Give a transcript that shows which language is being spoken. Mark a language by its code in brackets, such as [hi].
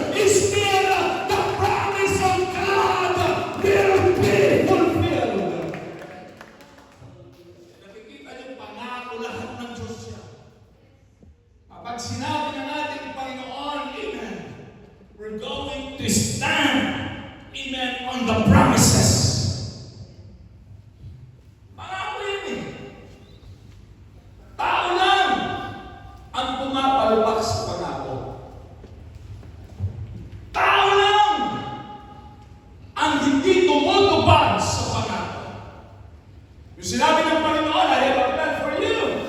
[en] Is still the promise of God will be fulfilled. [tl] Nakikita niyo, pangako lahat ng Diyos yan. Kapag sinabi ng ating Panginoon, [en] amen, we're going to stand, amen, on the promises. [tl] Pangako yan eh. Tao lang ang pumapalpak sa pangako. Tao lang ang hindi tumutupad sa pangako. Yung sinabi ng Panginoon, [en] I have a plan for you.